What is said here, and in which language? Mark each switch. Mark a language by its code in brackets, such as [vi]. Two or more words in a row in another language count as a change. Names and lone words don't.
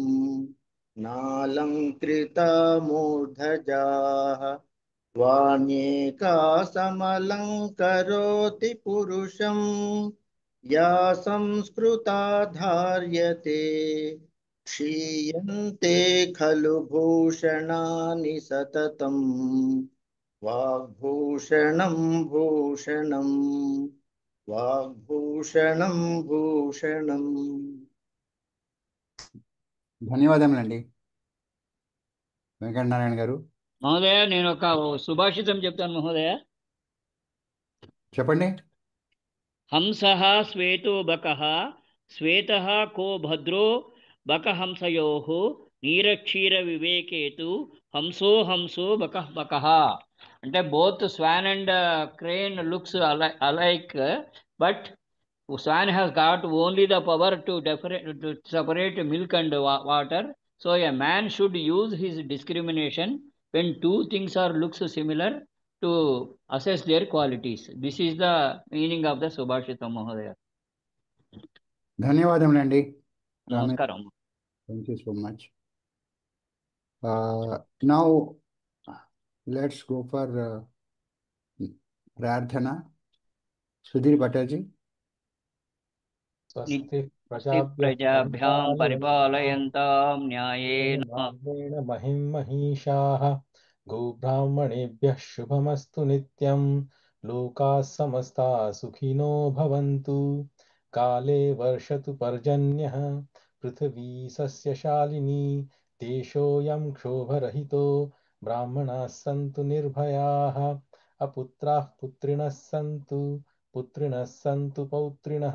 [sa] नालङ्कृता मूर्धजाः वाण्येकासमलङ्करोति पुरुषं या संस्कृता धार्यते क्षीयन्ते खलु भूषणानि सततम् वाग्भूषणं भूषणम् వాగ్భూషణం భూషణం. [te] ధన్యవాదములండి వెంకటనారాయణ గారు. మహోదయ నేను ఒక సుభాషితం చెప్తాను మహోదయ. చెప్పండి. [sa] హంసః శ్వేతో బకః శ్వేతః కో భద్రో బకహంసయోః నీరక్షీర వివేకేతు హంసో హంసో బకః బకః. [en] అంటే both swan and crane looks alike, but swan has got only the power to separate milk and water. So a man should use his discrimination when two things are looks similar to assess their qualities. This is the meaning of the [sa] सुभाषितम् महोदय. [te] ధన్యవాదములండి రామేష్. నమస్కారం. [en] Thank you so much. Now let's go for ప్రార్థన. [te] సుధీర్ భట్టాజీ. [sa] స్వస్తి ప్రజాభ్యాం పరిపాలయంతాం న్యాయేన న్యాయేన మహిం మహిషాః గోబ్రాహ్మణేభ్యః శుభమస్తు నిత్యం. లోకాः సమస్తాः సుఖినో భవంతు. కాలే వర్షతు పర్జన్యః పృథివీ సస్యశాలినీ. దేశోऽयं క్షోభరహితో బ్రాహ్మణాः సంతు నిర్భయాः. అపుత్రాः పుత్రిణः సంతు పుత్రిణः సంతు పౌత్రిణः.